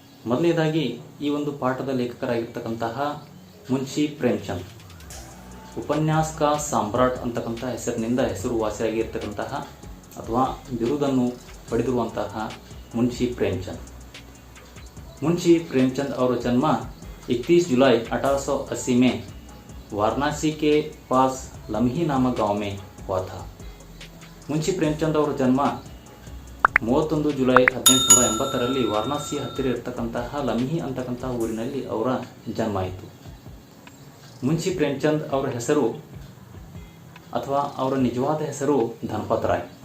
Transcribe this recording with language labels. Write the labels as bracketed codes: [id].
[kn] ಮೊದಲನೇದಾಗಿ ಈ ಒಂದು ಪಾಠದ ಲೇಖಕರಾಗಿರ್ತಕ್ಕಂತಹ ಮುನ್ಷಿ ಪ್ರೇಮ್ಚಂದ್, ಉಪನ್ಯಾಸಕ ಸಾಮ್ರಾಟ್ ಅಂತಕ್ಕಂಥ ಹೆಸರಿನಿಂದ ಹೆಸರುವಾಸಿಯಾಗಿರ್ತಕ್ಕಂತಹ ಅಥವಾ ಬಿರುದನ್ನು ಪಡೆದಿರುವಂತಹ ಮುನ್ಷಿ ಪ್ರೇಮ್ಚಂದ್. [hi] मुंशी प्रेमचंद और जन्म 31 जुलाई 1880 में वाराणसी के पास लम्ही नामक गांव में हुआ था. [kn] मुंशी प्रेमचंद ಅವರ ಜನ್ಮ 31 ಜುಲೈ 1880ರಲ್ಲಿ ವಾರಣಾಸಿ ಹತ್ತಿರ ಇರತಕ್ಕಂತಹ ಲಮ್ಹಿ ಅಂತಕ್ಕಂತಹ ಊರಿನಲ್ಲಿ ಅವರ ಜನ್ಮ ಆಯಿತು. ಮುನ್ಷಿ ಪ್ರೇಮಚಂದ್ ಅವರ ಹೆಸರು ಅಥವಾ ಅವರ ನಿಜವಾದ ಹೆಸರು ಧನ್ಪತ್ ರಾಯ್.